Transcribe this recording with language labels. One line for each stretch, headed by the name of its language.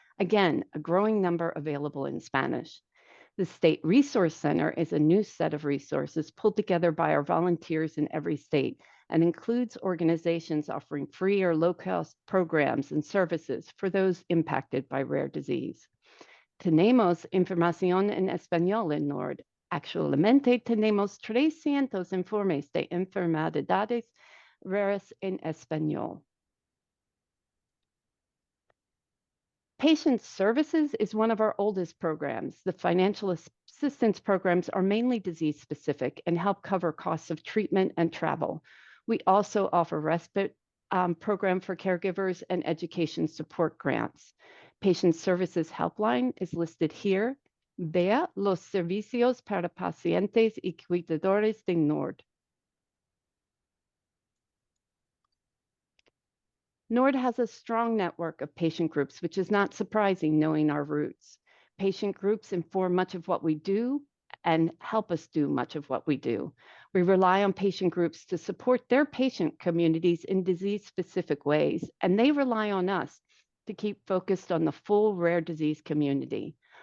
English: Again, a growing number available in Spanish. The State Resource Center is a new set of resources pulled together by our volunteers in every state and includes organizations offering free or low-cost programs and services for those impacted by rare disease.
Spanish: Tenemos información en español en NORD. Actualmente tenemos 300 informes de enfermedades raras en español.
English: Patient Services is one of our oldest programs. The financial assistance programs are mainly disease specific and help cover costs of treatment and travel. We also offer respite program for caregivers and education support grants. Patient Services Helpline is listed here.
Spanish: Vea los servicios para pacientes y cuidadores de NORD.
English: NORD has a strong network of patient groups, which is not surprising knowing our roots. Patient groups inform much of what we do and help us do much of what we do. We rely on patient groups to support their patient communities in disease-specific ways, and they rely on us to keep focused on the full rare disease community.